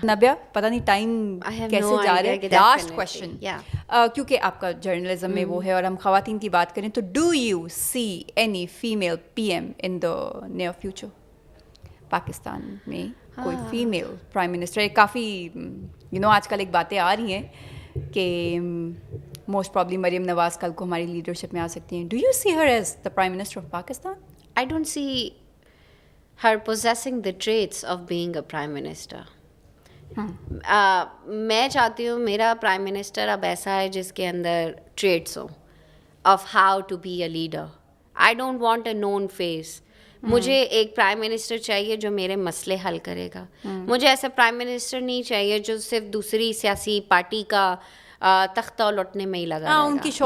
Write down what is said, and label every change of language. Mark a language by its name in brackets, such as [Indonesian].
[Urdu] نبیہ پتہ نہیں ٹائم کیسے جا رہا ہے. لاسٹ کویسچن, کیونکہ آپ کا جرنلزم میں وہ ہے اور ہم خواتین کی بات کریں, تو [English] Do you see any female PM in the near future? [Urdu] Pakistan میں کوئی فیمیل پرائم منسٹر؟ کافی آج کل ایک باتیں آ رہی ہیں کہ موسٹ پرابلی مریم نواز کل کو ہماری لیڈرشپ میں آ سکتی ہیں. [English] Do you see her as the prime minister of Pakistan? I don't see her possessing the traits of being a prime minister. [Urdu] میں چاہتی ہوں میرا پرائم منسٹر اب ایسا ہے جس کے اندر ٹریٹس ہوں [English] Of how to be a leader. I don't want a known face. [Urdu] مجھے ایک پرائم منسٹر چاہیے جو میرے مسئلے حل کرے گا. مجھے ایسا پرائم منسٹر نہیں چاہیے جو صرف دوسری سیاسی پارٹی کا تختہ لوٹنے میں ہی لگا رہے گا.